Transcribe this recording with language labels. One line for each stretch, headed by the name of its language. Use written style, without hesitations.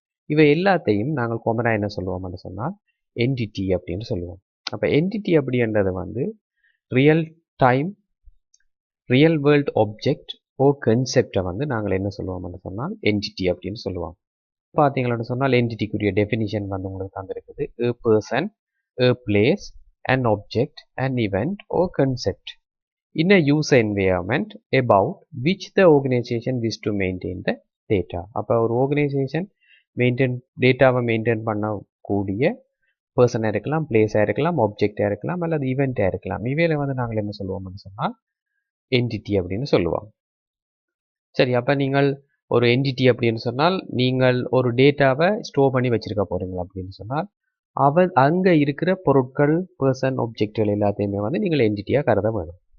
Tamil: இவை எல்லாத்தையும் நாங்கள் காமனாக என்ன சொல்லுவோம்னு சொன்னால் என்டிட்டி அப்படின்னு சொல்லுவோம். அப்போ என்டிட்டி அப்படின்றது வந்து real time, real world object ஓ கன்செப்டை வந்து நாங்கள் என்ன சொல்லுவோம்னு சொன்னால் என்டிட்டி அப்படின்னு சொல்லுவோம். பார்த்தீங்கன்னு சொன்னால் என்டிட்டிக்குரிய டெஃபினிஷன் வந்து உங்களுக்கு தந்திருக்குது.
English: a person, a place, an object, an event or concept in a user environment about which the organization wish to maintain the data.
Tamil: அப்போ ஒரு ஆர்கனைசேஷன் டேட்டாவை மெயின்டைன் பண்ணக்கூடிய பர்சனாக இருக்கலாம், பிளேஸாக இருக்கலாம், ஆப்ஜெக்டாக இருக்கலாம், அல்லது ஈவெண்ட்டாக இருக்கலாம். இவையில வந்து நாங்கள் என்ன சொல்லுவோம்னு சொன்னால் என்டிட்டி அப்படின்னு சொல்லுவோம். சரி, அப்போ நீங்கள் ஒரு என்டிட்டி அப்படின்னு சொன்னால் நீங்கள் ஒரு டேட்டாவை ஸ்டோர் பண்ணி வச்சுருக்க போகிறீங்க அப்படின்னு சொன்னால் அங்கே இருக்கிற பொருட்கள், பர்சன், ஆப்ஜெக்டுகள் எல்லாத்தையுமே வந்து நீங்கள் என்டிட்டியாக கருத வேணும்.